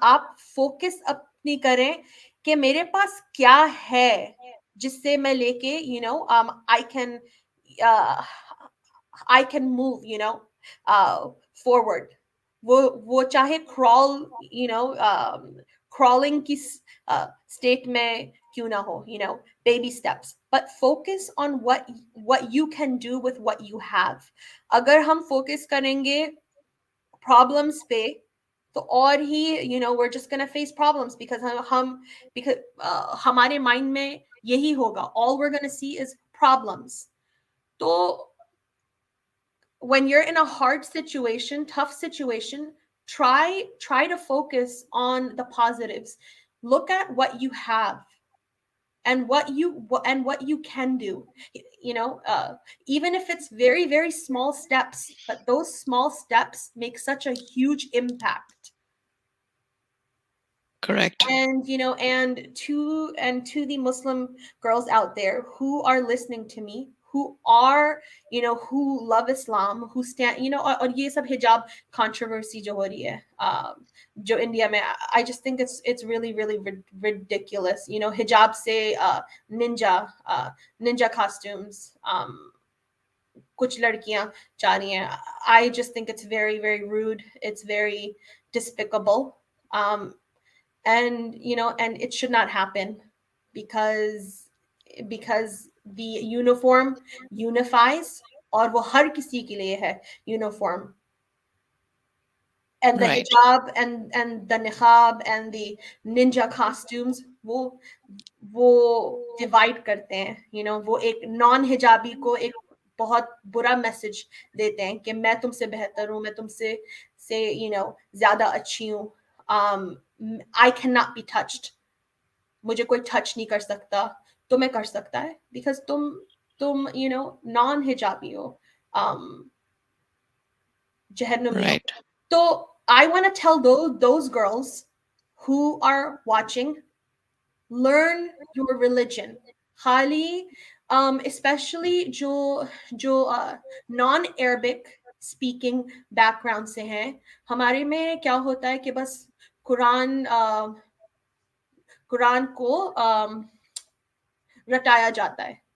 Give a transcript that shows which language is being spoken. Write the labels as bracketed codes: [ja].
[hi] आप फोकस अपनी करें कि मेरे पास क्या है जिससे मैं लेके [en] I can move forward. [hi] वो चाहे crawling की state में क्यों ना हो, baby steps. [en] but focus on what you can do with what you have. [hi] अगर हम focus करेंगे problems पे तो और ही [en] we're just gonna face problems because because [hi] हमारे mind में यही होगा, [en] all we're gonna see is problems. तो when you're in a hard situation, tough situation, try to focus on the positives. Look at what you have and what you can do. Even if it's very, very small steps, but those small steps make such a huge impact. Correct. And to the Muslim girls out there who are listening to me, who are who love Islam, who stand [hi] और ये सब hijab controversy जो हो रही है जो India में, [en] I just think it's really, really ridiculous. [hi] Hijab से ninja costumes, कुछ लड़कियां चाह रही हैं. [en] I just think it's very, very rude. It's very despicable. And it should not happen because the uniform unifies, [hi] और वो हर किसी के लिए है uniform. [en] And the Right. hijab and the niqab and the ninja costumes [hi] वो divide करते हैं. वो एक non hijabi को एक बहुत बुरा मैसेज देते हैं कि मैं तुमसे बेहतर हूँ, मैं तुमसे ज्यादा अच्छी हूँ. [en] I cannot be touched. [hi] मुझे कोई touch नहीं कर सकता. तुम्हें कर सकता है because तुम non hijabi हो, जहन्नमी हो. [en] Right. So I want to tell those girls who are watching, learn your religion. [hi] खाली especially जो non-Arabic speaking background से हैं. हमारे में क्या होता है कि बस कुरान को रटाया जाता है.